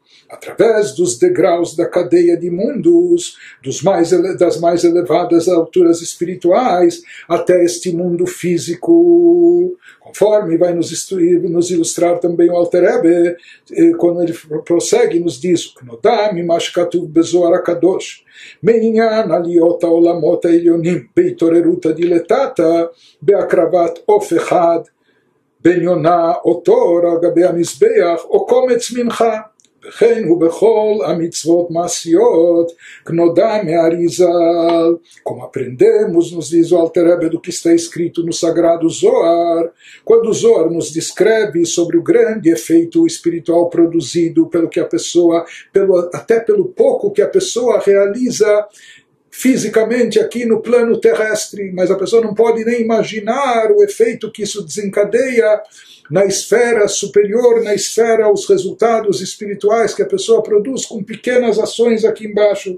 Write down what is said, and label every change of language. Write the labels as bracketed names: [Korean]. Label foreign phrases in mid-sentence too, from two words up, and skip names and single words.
[Portuguese] através dos degraus da cadeia de mundos, das mais elevadas alturas espirituais, até este mundo físico, conforme vai nos ilustrar também o Alter Rebbe, quando ele prossegue, nos diz, [Hebrew] כנודע ממש כתוב בזוהר הקדוש, מעניין עליות העולמות העליונים בהתעוררות הדילטטה בהקרבת עוף אחד בין יונה או תור על גבי המזבח או קומץ מנחה וכן הוא בכל המצוות מעשיות כנודע מהאריזל. [Portuguese] Como aprendemos, nos diz o Alter Rebbe, do que está escrito no Sagrado Zohar, quando o Zohar nos descreve sobre o grande efeito espiritual produzido pelo que a pessoa, até pelo pouco que a pessoa realiza fisicamente aqui no plano terrestre, mas a pessoa não pode nem imaginar o efeito que isso desencadeia na esfera superior, na esfera, os resultados espirituais que a pessoa produz com pequenas ações aqui embaixo.